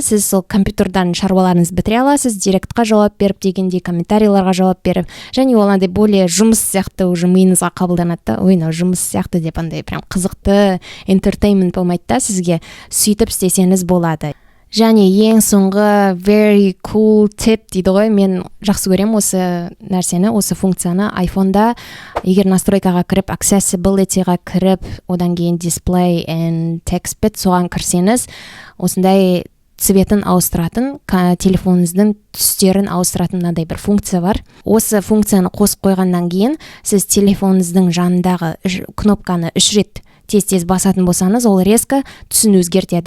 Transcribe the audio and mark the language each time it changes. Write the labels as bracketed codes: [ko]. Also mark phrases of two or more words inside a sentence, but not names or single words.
[kk] Сіз сол компьютердан шаруаларыңызды бітіре аласыз, директқа жауап беріп дегендей, комментарийларға жауап беріп, және ол андай более жұмыс сияқты уже миыңызға қабылданады. Ойна жұмыс сияқты деп андай прям қызықты entertainment болмайды да сізге, сөйтіп істесеңіз болады. Және ең соңғы [en] very cool tip [kk] дейді ғой, мен жақсы көремін осы нәрсені, осы функцияны. iPhone-да егер настройкаға кіріп, accessibility-ға кіріп, одан кейін [en] display and text [kk] bit соған кірсеңіз, осындай цветін ауыстыратын, телефоныңыздың түстерін ауыстыратын мынандай бір функция бар. Осы функцияны қосып қойғаннан кейін, сіз телефоныңыздың жанындағы кнопканы 3 рет тез басатын болсаңыз, ол резко түсін өзгертеді.